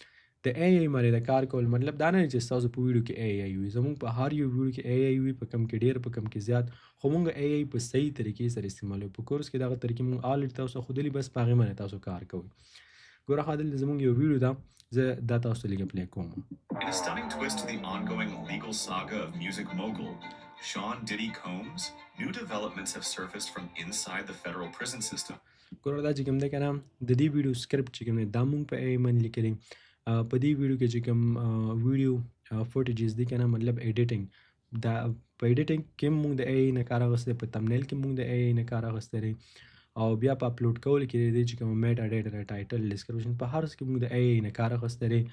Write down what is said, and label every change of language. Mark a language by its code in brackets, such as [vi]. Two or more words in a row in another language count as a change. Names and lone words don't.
[ps] د اے ای باندې د کار کول مطلب دا نه چې ستاسو په ویډیو کې اے ای وي. زموږ په هر یو ویډیو کې اے ای وي، په کم کې ډېر، په کم کې زیات، خو مونږ اے ای په صحیح طریقې سره استعمالوو. په کورس کې دغه طریقې مونږ آلریډي تاسو ښودلي، بس په هغې باندې تاسو کار کوئ. ګوره ښه دلته زموږ یو ویډیو ده، زه دا تاسو ته لږه پلی کوم. [en] In a stunning twist to the ongoing legal saga of music mogul Sean Diddy Combs, new developments have surfaced from inside the federal prison system. [ps] ګوره دا چې کوم دی که نه، د دې ویډیو سکرپټ چې کوم دی دا مونږ په اے ای باندې لیکلی. په دې ویډیو کې چې کوم [en] video footages [ps] دي که نه، مطلب ایډیټنګ، دا په ایډیټنګ کې هم مونږ د اے ای نه کار اخیستی، په تمنیل کې مونږ د اے ای نه کار اخیستی دی، او بیا په اپلوډ کولو کې دی چې کوم [en] meta data, title, description, [ps] په هر څه کې مونږ د اے ای نه کار اخیستی دی.